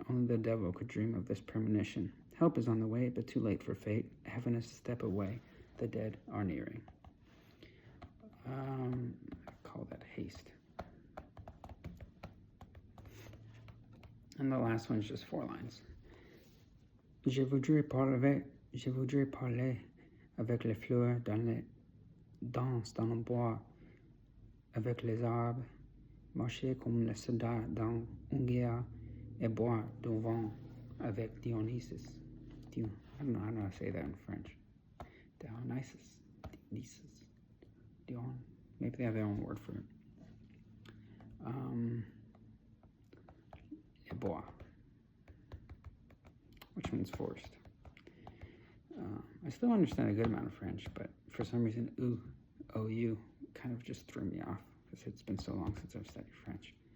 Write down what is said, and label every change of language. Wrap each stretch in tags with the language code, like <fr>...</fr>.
<en>Only the devil could dream of this premonition. Help is on the way, but too late for fate. Heaven is a step away. The dead are nearing. I call that haste. And the last one's just 4 lines.</en> <fr>Je voudrais parler avec les fleurs dans les danses dans le bois, avec les arbres, marcher comme les soldats dans une guerre et boire du vin avec Dionysus.</fr> <en>I don't know how to say that in French. Dionysus. Dion. Maybe they have their own word for it.</en> <fr>Et boire.</fr> <en>Which means forced. I still understand a good amount of French, but for some reason, OU kind of just threw me off because it's been so long since I've studied French.</en>